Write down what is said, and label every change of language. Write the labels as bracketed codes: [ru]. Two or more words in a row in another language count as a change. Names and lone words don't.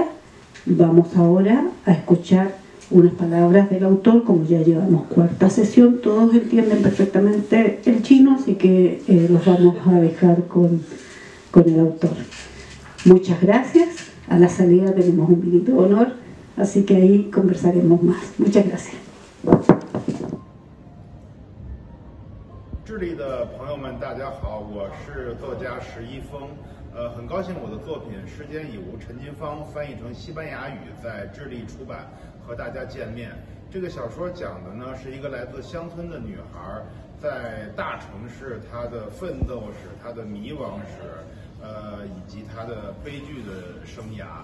[es] Vamos ahora a escuchar unas palabras del autor. Como ya llevamos cuarta sesión, todos entienden perfectamente el chino, así que los vamos a dejar con el autor. Muchas gracias. A la salida tenemos un minuto de honor, así que ahí conversaremos más. Muchas gracias. [zh] 智利的朋友们，大家好，我是作家石一峰。很高兴我的作品《世间已无陈金芳》翻译成西班牙语在智利出版，和大家见面。这个小说讲的呢是一个来自乡村的女孩在大城市她的奋斗史、她的迷惘史，以及她的悲剧的生涯。